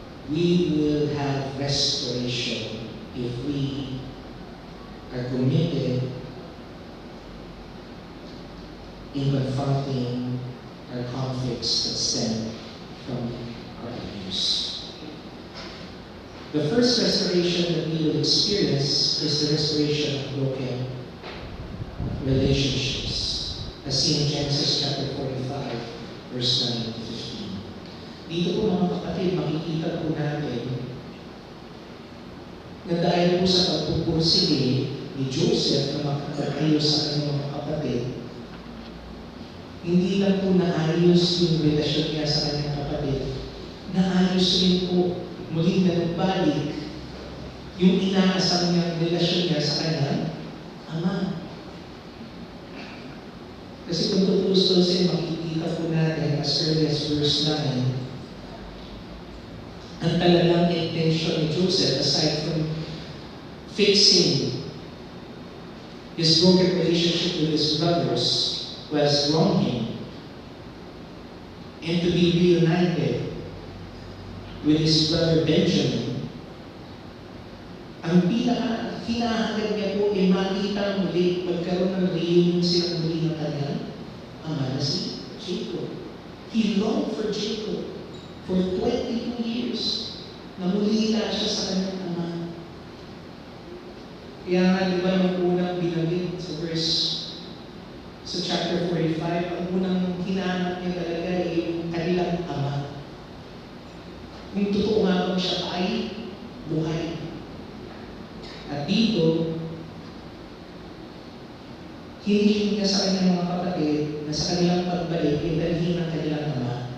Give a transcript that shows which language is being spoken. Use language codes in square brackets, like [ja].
[en] We will have restoration if we are committed in confronting our conflicts that stem from our abuse. The first restoration that we will experience is the restoration of broken relationships, as seen in Genesis chapter 45, verse 9 to 15. [tl] Dito po mga kapatid, makikita po natin na dahil po sa pagpupursige ni Joseph na makakayos sa kanyang mga kapatid, hindi lang po naayos yung relasyon niya sa kanyang kapatid, naayos rin po, muling na nagbalik yung inaasang niyang relasyon niya sa kanyang ama. Kasi kung tutustusin, makikita po natin [en] as early as verse 9, [tl] ang talagang [en] intention ni Joseph, aside from fixing his broken relationship with his brothers, was wronging, and to be reunited with his brother Benjamin. [tl] Ang hinahangad niya po ay makita muli, magkaroon ng reunion sila muli ng kanyang ama na si Jacob. [en] He longed for Jacob for 22 years. [tl] Namulita siya sa kanyang ama. Kaya nga, di ba yung unang binanggit sa chapter 45, ang unang hinahanap niya talaga ay yung kanilang ama. Kung totoo nga bang siya ay buhay. At dito, hiniling niya sa kanyang mga kapatid na sa kanilang pagbalik, ay dalhin ang kanilang ama